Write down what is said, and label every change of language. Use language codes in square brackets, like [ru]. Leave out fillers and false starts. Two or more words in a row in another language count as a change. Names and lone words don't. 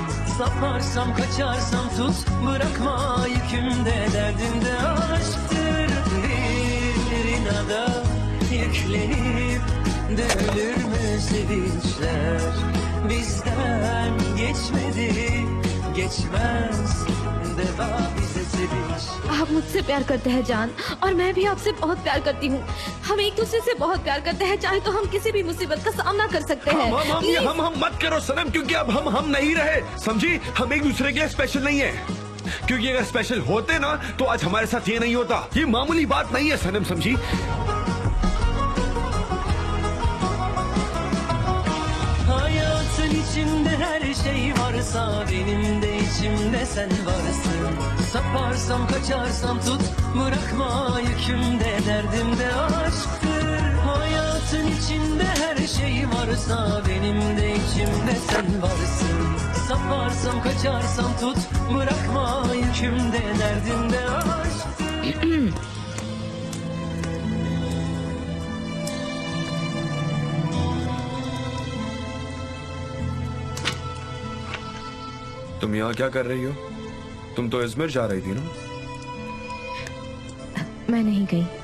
[tr] Saparsam kaçarsam tut, bırakma yükümde, derdimde aşktır. Bir inada yüklenip dövülür mü sevinçler? Bizden geçmedi, geçmez deva bize sevinç. [hi] आप मुझसे प्यार करते हैं जान, और मैं भी आपसे बहुत प्यार करती हूँ। हम एक दूसरे से बहुत प्यार करते हैं, चाहे तो हम किसी भी मुसीबत का सामना कर सकते हैं। हम मत करो सनम, क्योंकि अब हम नहीं रहे, समझी? हम एक दूसरे के लिए स्पेशल नहीं है, क्योंकि अगर स्पेशल होते ना तो आज हमारे साथ ये नहीं होता। ये मामूली बात नहीं है सनम, समझी? [tr] Hayatın içinde her şey varsa benim de içimde sen varsın. Saparsam kaçarsam tut, bırakma yükümde, derdimde aşktır. Hayatın içinde her şey varsa benim de içimde sen varsın. Saparsam kaçarsam tut, bırakma yükümde, derdimde aşktır. [hi] तुम यहाँ क्या कर रही हो? तुम तो इजमिर जा रही थी ना? मैं नहीं गई।